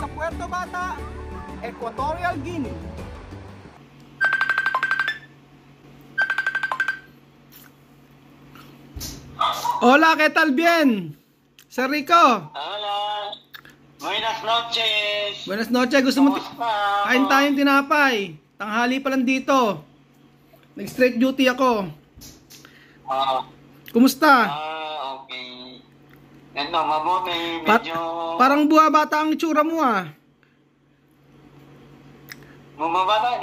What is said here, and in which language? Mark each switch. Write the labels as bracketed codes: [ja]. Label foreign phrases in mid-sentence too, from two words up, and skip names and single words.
[es] Puerto Bata, Equatorial Guinea. Hola, ¿qué tal? Bien. Sir Rico. Hola. Buenas noches. Buenas noches. [tl] Gusto mo Kumusta? kain tayong tinapay? Tanghali pa lang dito. Nag-straight duty ako. Ah, Kumusta? okay. Ito, mabuti. Pa- Medyo Parang buha bata ang itsura mo ah. bumabata.